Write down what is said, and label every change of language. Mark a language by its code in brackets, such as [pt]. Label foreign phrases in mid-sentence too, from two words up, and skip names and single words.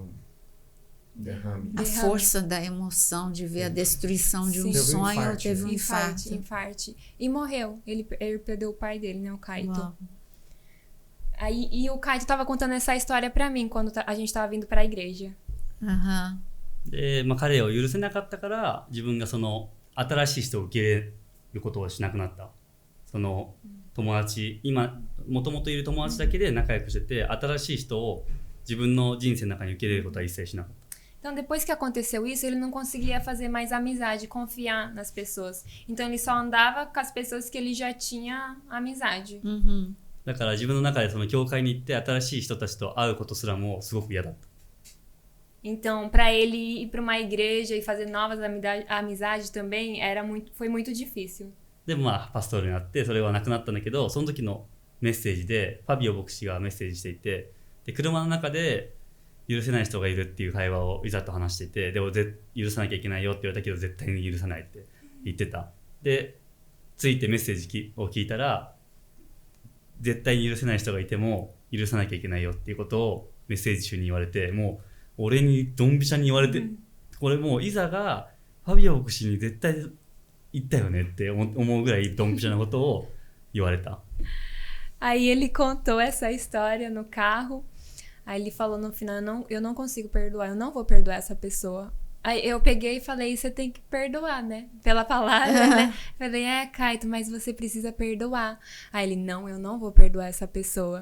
[pt] Derrame. A força da emoção de ver a destruição de um Teve um sonho, infarte, teve um infarto. Infarte. E morreu. Ele perdeu o pai dele, né? O Kaito. Uau. Aí, e o Kaito tava contando essa história pra mim quando a gente tava vindo pra igreja. Aham. [ja] で、彼を許せなかったから自分がその新しい人を受け入れることをしなくなった。その友達、今もともといる友達だけで仲良くしてて、新しい人を自分の人生の中に受け入れることは一切しなかった。 [pt] Então, depois que aconteceu isso, ele não conseguia fazer mais amizade, confiar nas pessoas. Então, ele só andava com as pessoas que ele já tinha amizade. [ja] だから自分の中でその教会に行って新しい人たちと会うことすらもすごく嫌だった。 [pt] Então, para ele ir para uma igreja e fazer novas amizades também foi muito difícil. [ja] でもまあパストルになってそれはなくなったんだけど、その時のメッセージでファビオ牧師がメッセージしていて、で車の中で許せない人がいるっていう会話をいざと話していて、でも許さなきゃいけないよって言われたけど絶対に許さないって言ってた。でついてメッセージを聞いたら、絶対に許せない人がいても許さなきゃいけないよっていうことをメッセージ中に言われて、もう俺にドンピシャに言われて、これもうイザがファビオ牧師に絶対言ったよねって思うぐらいドンピシャなことを言われた。 [pt] Aí ele contou essa história no carro. Aí ele falou no final, eu não consigo perdoar, eu não vou perdoar essa pessoa. Aí eu peguei e falei, você tem que perdoar, né? Pela palavra, né? Falei, Kaito, mas você precisa perdoar. Aí ele, não, eu não vou perdoar essa pessoa.